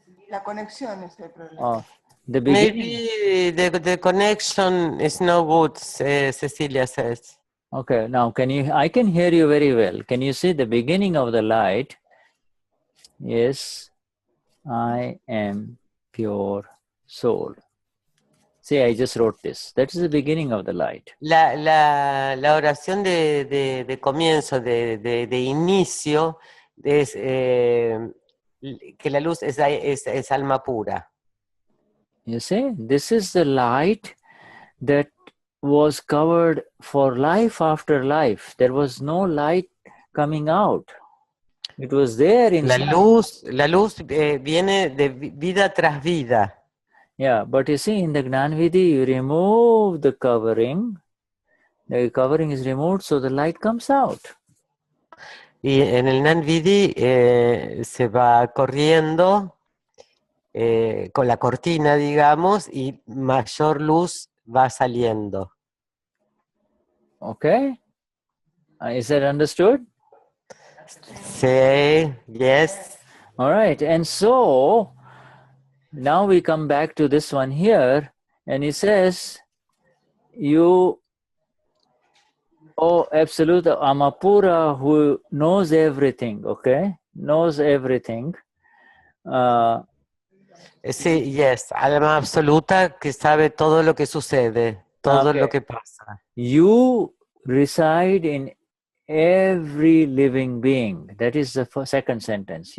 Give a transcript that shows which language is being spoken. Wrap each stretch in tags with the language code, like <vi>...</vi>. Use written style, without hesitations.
<es>La conexión es el problema.</es> <en>The beginning. Maybe the connection is no good, Cecilia says. Okay, now I can hear you very well. Can you see the beginning of the light? Yes, I am pure soul. See, I just wrote this. That is the beginning of the light.</en> <es>La oración de comienzo, de inicio, es que la luz es alma pura.</es> <en>You see, this is the light that was covered for life after life. There was no light coming out. It was there inside.</en> <es>La luz viene de vida tras vida.</es> <en>Yeah, but you see, in the Gnani Vidhi, you remove the covering. The covering is removed, so the light comes out.</en> <es>Y en el Gnani Vidhi se va corriendo con la cortina, digamos, y mayor luz va saliendo.</es> <en>Okay? Is that understood?</en> <es>Sí,</es> <en>yes. All right. And so, now we come back to this one here, and he says, you, oh, absolute Amapura, who knows everything, okay? Knows everything.</en> <es>Sí,</es> <en>yes,</en> <es>alma absoluta que sabe todo lo que sucede, todo</es> <en>Okay.</en> <es>lo que pasa.</es> <en>You reside in every living being. That is the second sentence.</en>